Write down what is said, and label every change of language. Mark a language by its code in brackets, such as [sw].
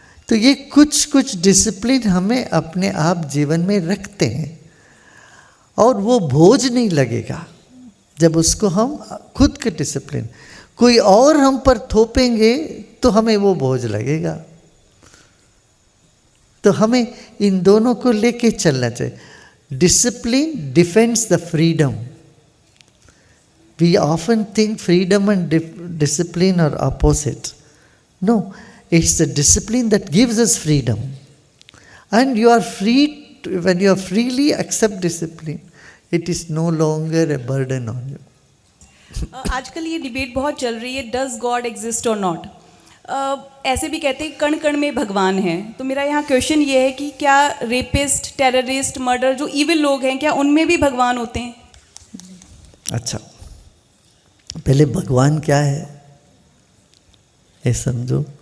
[hi] तो ये कुछ कुछ डिसिप्लिन हमें अपने आप जीवन में रखते हैं, और वो बोझ नहीं लगेगा जब उसको हम खुद के डिसिप्लिन कोई और हम पर थोपेंगे तो हमें वो बोझ लगेगा। तो हमें इन दोनों को लेके चलना चाहिए। [en] Discipline defends the freedom. We often think freedom and discipline are opposite. No, it's the discipline that gives us freedom. And you are free, when you are freely accept discipline, it is no longer a burden on you. [hi] आजकल ये debate बहुत चल रही है, does God exist और not. ऐसे भी कहते हैं कण कण में भगवान है। तो मेरा यहाँ क्वेश्चन ये है कि क्या रेपिस्ट, टेररिस्ट, मर्डर, जो इविल लोग हैं, क्या उनमें भी भगवान होते हैं? अच्छा, पहले भगवान क्या है ये समझो।